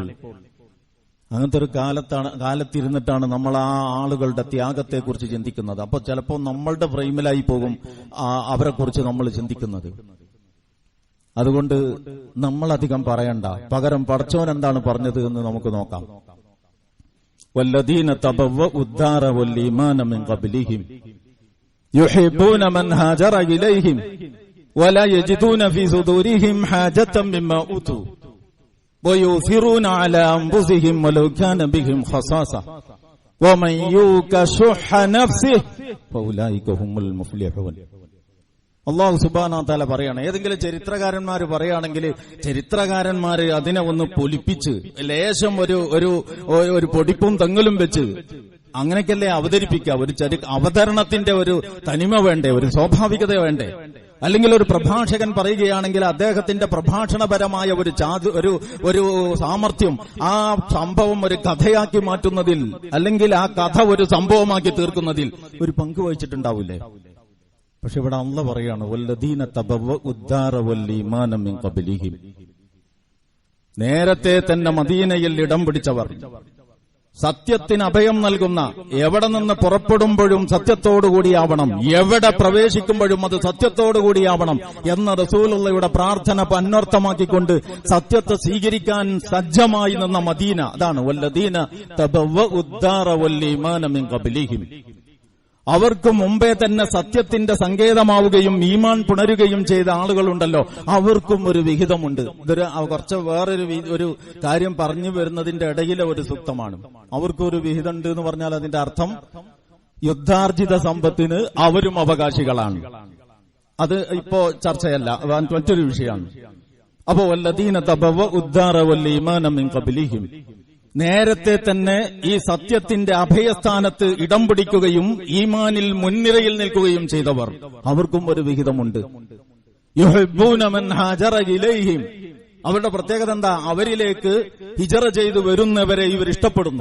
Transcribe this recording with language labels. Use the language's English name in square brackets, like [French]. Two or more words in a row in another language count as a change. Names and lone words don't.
[Malayalam] അങ്ങനത്തെ ഒരു കാലത്തിരുന്നിട്ടാണ് നമ്മൾ ആ ആളുകളുടെ ത്യാഗത്തെക്കുറിച്ച് ചിന്തിക്കുന്നത്. അപ്പൊ ചിലപ്പോൾ നമ്മളുടെ ഫ്രെയിമിലായി പോകും അവരെക്കുറിച്ച് നമ്മൾ ചിന്തിക്കുന്നത്. അതുകൊണ്ട് നമ്മളധികം പറയണ്ട, പകരം പടച്ചോൻ എന്താണ് പറഞ്ഞത് എന്ന് നമുക്ക് നോക്കാം. [Arabic] والذين تبوءوا الدار والإيمان من قبلهم يحبون من هاجر إليهم ولا يجدون في صدورهم حاجة مما أوتوا ويؤثرون على أنفسهم ولو كان بهم خصاصة ومن يوق شح نفسه فأولئك هم المفلحون. الله سبحانه وتعالى [Malayalam] പറയാണ്, ഏതെങ്കിലും ചരിത്രകാരന്മാർ പറയുകയാണെങ്കിൽ ചരിത്രകാരന്മാര് അതിനെ ഒന്ന് പൊലിപ്പിച്ച് ലേശം ഒരു പൊടിപ്പും തെങ്ങലും വെച്ച് അങ്ങനെയൊക്കെയല്ലേ അവതരിപ്പിക്കുക. ഒരു അവതരണത്തിന്റെ ഒരു തനിമ വേണ്ടേ, ഒരു സ്വാഭാവികത വേണ്ടേ? അല്ലെങ്കിൽ ഒരു പ്രഭാഷകൻ പറയുകയാണെങ്കിൽ അദ്ദേഹത്തിന്റെ പ്രഭാഷണപരമായ ഒരു സാമർത്ഥ്യം ആ സംഭവം ഒരു കഥയാക്കി മാറ്റുന്നതിൽ അല്ലെങ്കിൽ ആ കഥ ഒരു സംഭവമാക്കി തീർക്കുന്നതിൽ ഒരു പങ്ക് വഹിച്ചിട്ടുണ്ടാവില്ലേ? പക്ഷെ ഇവിടെ അല്ലാഹു പറയാണ്, [Arabic] والذين تبوءوا الدار والإيمان من قبلهم, [Malayalam] നേരത്തെ തന്നെ മദീനയിൽ ഇടം പിടിച്ചവർ, സത്യത്തിന് അഭയം നൽകുന്ന, എവിടെ നിന്ന് പുറപ്പെടുമ്പോഴും സത്യത്തോടുകൂടിയാവണം, എവിടെ പ്രവേശിക്കുമ്പോഴും അത് സത്യത്തോടുകൂടിയാവണം എന്ന റസൂലുള്ളാഹിയുടെ പ്രാർത്ഥന അന്വർത്ഥമാക്കിക്കൊണ്ട് സത്യത്തെ സ്വീകരിക്കാൻ സജ്ജമായി നിന്ന മദീന. അതാണ് [Arabic] والذين تبوءوا الدار والإيمان من قبلهم. [Malayalam] അവർക്ക് മുമ്പേ തന്നെ സത്യത്തിന്റെ സങ്കേതമാവുകയും ഈമാൻ പുണരുകയും ചെയ്ത ആളുകളുണ്ടല്ലോ, അവർക്കും ഒരു വിഹിതമുണ്ട്. ഇതൊരു കുറച്ച് വേറൊരു കാര്യം പറഞ്ഞു വരുന്നതിന്റെ ഇടയിലെ ഒരു സൂക്തമാണ്. അവർക്കൊരു വിഹിതമുണ്ട് എന്ന് പറഞ്ഞാൽ അതിന്റെ അർത്ഥം യുദ്ധാർജിത സമ്പത്തിന് അവരും അവകാശികളാണ്. അത് ഇപ്പോ ചർച്ചയല്ല, മറ്റൊരു വിഷയമാണ്. അപ്പോ [Arabic] والذين تبوءوا الدار والإيمان من قبلهم, [Malayalam] നേരത്തെ തന്നെ ഈ സത്യത്തിന്റെ അഭയസ്ഥാനത്ത് ഇടം പിടിക്കുകയും ഈമാനിൽ മുൻനിരയിൽ നിൽക്കുകയും ചെയ്തവർ, അവർക്കും ഒരു വിഹിതമുണ്ട്. [Arabic] يحبون من هاجر إليهم, [Malayalam] അവരുടെ പ്രത്യേകത എന്താ? അവരിലേക്ക് ഹിജറ ചെയ്തു വരുന്നവരെ ഇവർ ഇഷ്ടപ്പെടുന്നു.